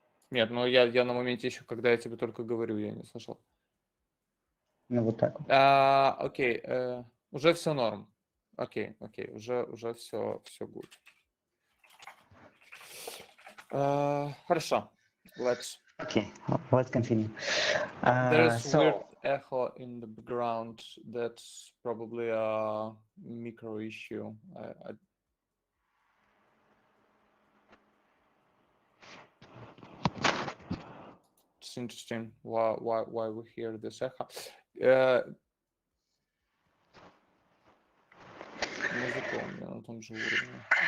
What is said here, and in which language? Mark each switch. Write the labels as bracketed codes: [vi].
[ru] Нет, ну я на моменте еще, когда я тебе только говорю, я не слышал. Ну, вот так вот. Окей, уже все норм. Окей, уже все [en] good. [ru] Хорошо, [en] let's continue. There's weird echo in the background. That's probably a micro issue. It's interesting why we hear this echo. [ru] Музыка у меня на том же уровне.